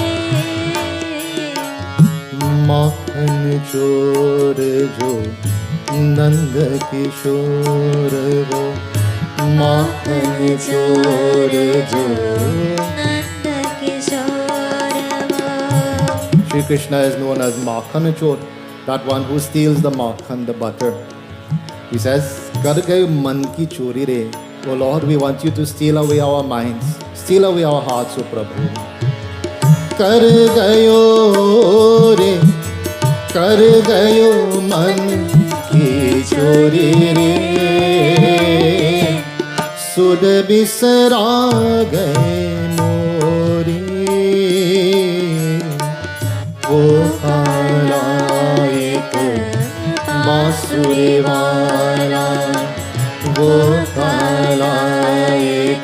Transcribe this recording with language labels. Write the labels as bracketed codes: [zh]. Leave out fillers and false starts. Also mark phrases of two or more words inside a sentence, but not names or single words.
[hi] माखन चोर जो नंद किशोर वो, माखन चोर जो नंद किशोर वो. [en] Sri Krishna is known as Makhan Chor, that one who steals the makhan, the butter. He says, [hi] कर गयो मन की चोरी रे. [en] Oh Lord, we want you to steal away our minds, steal away our hearts, O Prabhu. [hi] कर गयो रे, कर गयो मन की चोरी रे, सुध बिसरा गए मोरी. वो काला एक बांसुरी वाला, वो काला एक